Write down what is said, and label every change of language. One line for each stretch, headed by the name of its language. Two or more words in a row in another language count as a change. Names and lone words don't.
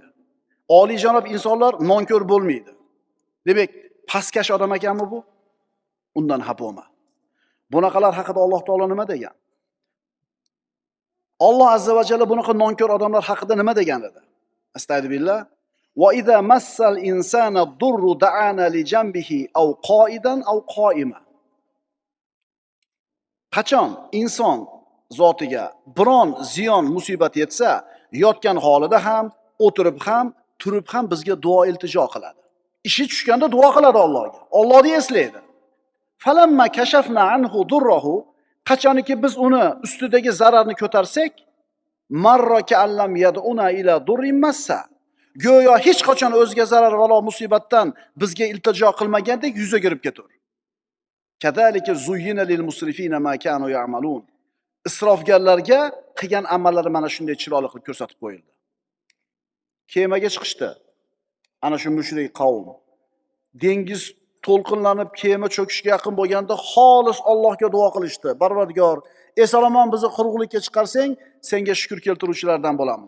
Uzbek: Oliyjanob insonlar nonko'r bo'lmaydi. Demak, pastkash odam ekanmi bu? Undan xafa bo'lma. Bunaqalar haqida Alloh taolo nima degan? Alloh
Arabic: عز وجل
Uzbek: bunaqa nonko'r odamlar haqida nima degan edi? Astagfirullah.
Arabic: وإذا مس الإنسان الضر دعانا لجنبه أو قاعدا أو قائما.
Uzbek: Qachon inson zotiga biron ziyon musibat yetsa, yotgan holida ham, o'tirib ham, turib ham bizga duo iltijo qiladi. Ishi tushganda duo qiladi Allohga. Allohni eslaydi.
Arabic: فلما كشفنا عنه ضره,
Uzbek: qachonki biz uni ustidagi zararni ko'tarsak,
Arabic: مر كأن لم يدعنا إلى ضر مسه.
Uzbek: Go'yo hech qachon o'ziga zarar va musibatdan bizga iltijo qilmagandek yuzaga kirib ketaver.
Arabic: كذلك زين للمسرفين ما كانوا يعملون.
Uzbek: Isrofgarlarga qilgan amallari mana shunday chiroyli qilib ko'rsatib qo'yildi. Kemaga chiqishdi. Ana shu mushrik qavm. Dengiz to'lqinlanib kema cho'kishga yaqin bo'lganda xolis Allohga duo qilishdi. Parvardigor, esalomon bizni quruqlikka chiqarsang, senga shukr keltiruvchilardan bo'lamiz.